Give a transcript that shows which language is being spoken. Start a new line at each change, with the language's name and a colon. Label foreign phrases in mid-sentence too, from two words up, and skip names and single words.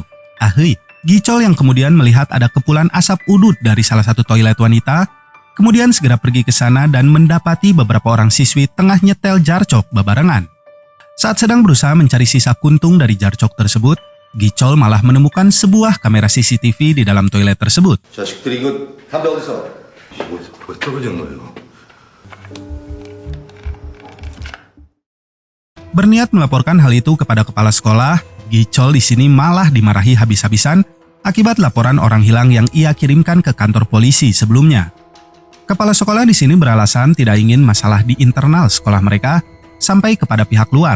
Indonesian: Gichol yang kemudian melihat ada kepulan asap udut dari salah satu toilet wanita, kemudian segera pergi ke sana dan mendapati beberapa orang siswi tengah
Sundanese: nyetel jarcok babarengan.
Indonesian: Saat sedang berusaha mencari sisa kuntung dari jarcok tersebut, Gichol malah menemukan sebuah kamera CCTV di dalam toilet tersebut.
Korean: 자식들이 이거 담배 어딨어? 왜 떨어지는 거예요?
Indonesian: Berniat melaporkan hal itu kepada kepala sekolah, Gichol di sini malah dimarahi habis-habisan akibat laporan orang hilang yang ia kirimkan ke kantor polisi sebelumnya. Kepala sekolah di sini beralasan tidak ingin masalah di internal sekolah mereka sampai kepada pihak luar.